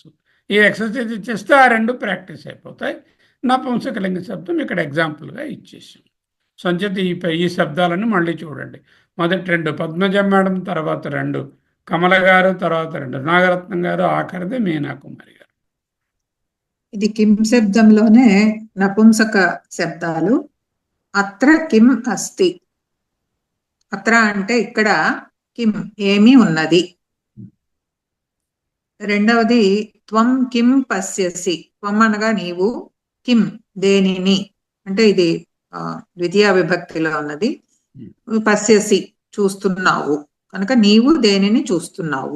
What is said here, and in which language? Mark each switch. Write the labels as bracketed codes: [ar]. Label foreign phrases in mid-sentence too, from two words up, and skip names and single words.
[te] ఈ ఎక్సర్సైజ్ ఇచ్చేస్తే ఆ 2 ప్రాక్టీస్ అయిపోతాయి. నపుంసకలింగ శబ్దం ఇక్కడ ఎగ్జాంపుల్గా ఇచ్చేసాం. సంచేత ఈ శబ్దాలను మళ్ళీ చూడండి. మొదటి 2 పద్మజ మేడం, తర్వాత 2 కమల గారు, తర్వాత 2 నాగరత్నం గారు, ఆఖరిది మీనా కుమారి గారు. ఇది కిం శబ్దంలోనే నపుంసక శబ్దాలు. [sa] అత్ర కిం అస్తి. [te] అత్ర అంటే ఇక్కడ, కిం ఏమి ఉన్నది. [sa] రెండవది త్వం కిం పశ్యసి. [te] త్వం అనగా నీవు, కిం దేనిని, అంటే ఇది ద్వితీయ విభక్తిలో ఉన్నది. పశ్యసి చూస్తున్నావు, కనుక నీవు దేనిని చూస్తున్నావు.